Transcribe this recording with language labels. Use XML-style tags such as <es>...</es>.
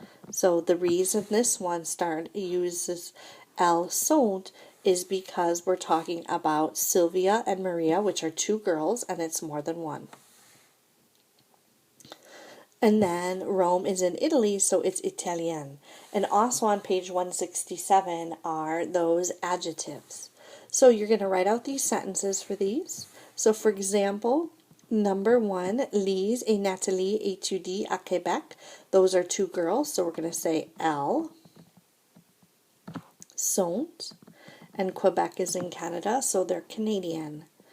<en>So the reason this one uses</en> <fr>elles sont</fr> <en>is because we're talking about Sylvia and Maria, which are two girls, and it's more than one. And then Rome is in Italy, so it's Italien. And also on page 167 are those adjectives. So you're going to write out these sentences for these.</en> <fr>So for example, number 1, Lise et Nathalie étudient à Québec.</fr> <en>Those are two girls, so we're going to say</en> <fr>elles sont.</fr> <en>And Quebec is in Canada, so they're Canadian.</en>